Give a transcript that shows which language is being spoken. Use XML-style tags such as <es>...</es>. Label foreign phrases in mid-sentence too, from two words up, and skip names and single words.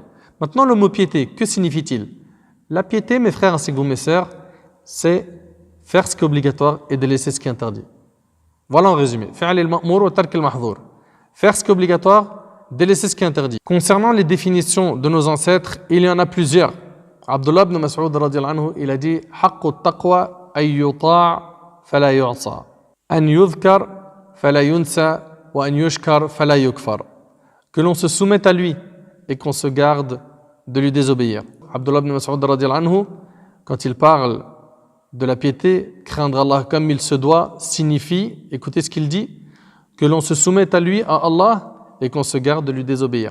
<fr>Maintenant, le mot piété, que signifie-t-il? La piété, mes frères ainsi que vous, mes sœurs, c'est faire ce qui est obligatoire et délaisser ce qui est interdit. Voilà en résumé. Faire ce qui est obligatoire, délaisser ce qui est interdit. Concernant les définitions de nos ancêtres, il y en a plusieurs. Abdullah ibn Mas'ud</fr> <ar>رضي الله عنه,</ar> <fr>il a dit</fr> <ar>حق تقوى أن يطاع فلا يعصى، أن يذكر فلا ينسى وأن يشكر فلا يكفر.</ar> <fr>Que l'on se soumette à lui et qu'on se garde de lui désobéir. Abdullah ibn Mas'ud</fr> <ar>رضي الله عنه,</ar> <fr>quand il parle de la piété, craindre Allah comme il se doit, signifie, écoutez ce qu'il dit, que l'on se soumette à lui, à Allah, et qu'on se garde de lui désobéir.</fr>